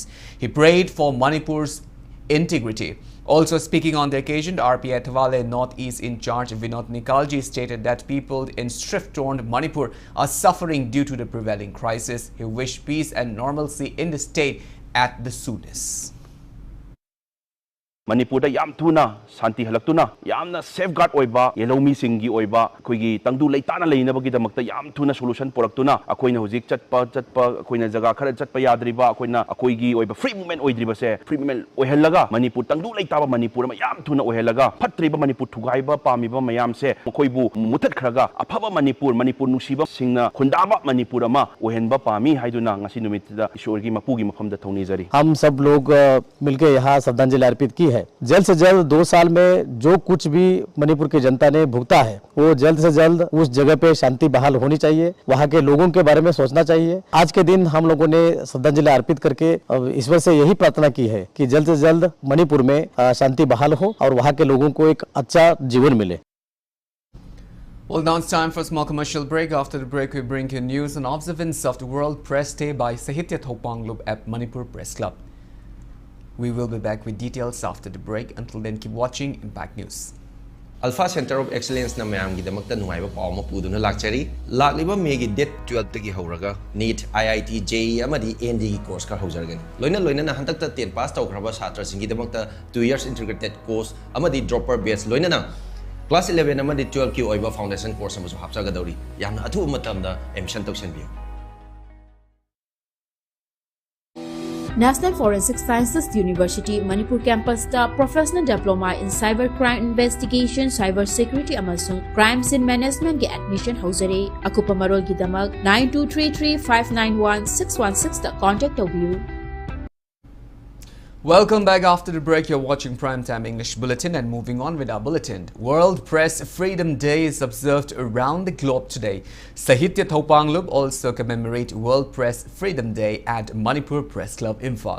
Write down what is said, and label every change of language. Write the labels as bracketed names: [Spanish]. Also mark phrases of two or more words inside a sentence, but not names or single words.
[English] He prayed for Manipur's integrity. Also speaking on the occasion, RPI Athwale Northeast in charge Vinod Nikalji stated that people in strife-torn Manipur are suffering due to the prevailing crisis. He wished peace and normalcy in the state at the soonest. [Manipuri] Manipur da yam tuna santi halaktuna yamna safeguard oiba yelomi singi oiba koigi tangdu leitana leinabagi damakta yam tuna solution poraktuna akoina hojik chatpa akoina jaga khara chatpa yadriba akoina akoigi oiba [English] free movement [Manipuri] oidriba se [English] free movement [Manipuri] oihelaga Manipur tangdu leitaba Manipur ma yam tuna oihelaga phatriba Manipur thugaiba pamiba mayam se mokoibu mutat khraga afaba Manipur nusiba singna khundaba Manipur ama ohenba pami haiduna ngasi numitda ঈশ্বর কি মপূগী মফম থৌনী জরী [Hindi] हम सब लोग मिलकर यहाँ श्रद्धांजलि अर्पित की है। जल्द से जल्द 2 साल में जो कुछ भी मणिपुर की जनता ने भुगता है वो जल्द से जल्द उस जगह पे शांति बहाल होनी चाहिए, वहाँ के लोगों के बारे में सोचना चाहिए। आज के दिन हम लोगों ने श्रद्धांजलि अर्पित करके ईश्वर से यही प्रार्थना की है कि जल्द से जल्द मणिपुर में शांति बहाल हो और वहाँ के लोगों को एक अच्छा जीवन मिले। [English] Well, now it's time for a small commercial break. After the break, we bring you news and observance of the World Press Day by Sahitya Thopanglup at Manipur Press Club. We will be back with details after the break. Until then, keep watching Impact News. [Manipuri] Alpha Center of Excellence na mayam gi damakta nungaiba paw ma puduna lakchari lakliba May gi date 12 tagi horaga NEET IIT JEE amadi ND gi course ka haujargan loina na hantakta 10 pass tawkraba satra singi damakta [English] 2 years integrated course [Manipuri] amadi [English] dropper batch [Manipuri] loina na Class 11 amadi 12 ki oiba [English] foundation course [Manipuri] amasu hapsagadori yamna athu matamda admission tawsanbiyo National Forensic Sciences University Manipur campus da Professional Diploma in Cybercrime Investigation, Cyber Security amasung Crime Scene Management ge admission hauzare. Akupa marol gidamak 9233591616 da contact taubiyu. [English] Welcome back after the break. You're watching Primetime English Bulletin, and moving on with our bulletin. World Press Freedom Day is observed around the globe today. Sahitya Thopanglub also commemorate World Press Freedom Day at Manipur Press Club, Imphal.